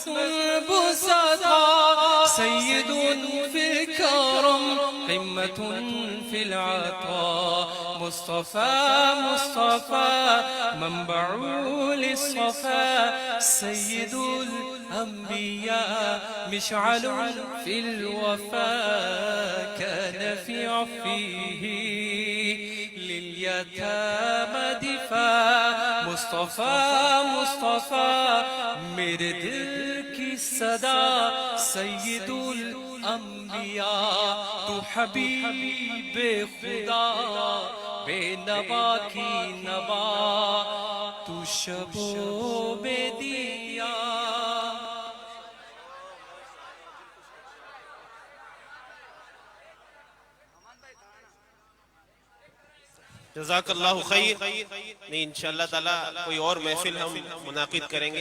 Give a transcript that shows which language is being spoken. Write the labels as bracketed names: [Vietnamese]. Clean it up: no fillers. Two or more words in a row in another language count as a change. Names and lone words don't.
[Arabic] البسطاء سيد في الكرم قمة في العطاء مصطفى مصطفى منبعول الصفا سيد الأنبياء مشعل في الوفاء كان في عفوه لليتامى دفاع مصطفى مصطفى [Urdu] میرے دل کی صدا سید الانبیاء تو حبیب خدا بے نوا کی نوا تو شبوں میں دیا [Arabic] جزاك الله خير. [Urdu] نہیں ان شاء اللہ تعالیٰ کوئی اور محفل ہم منعقد کریں گے.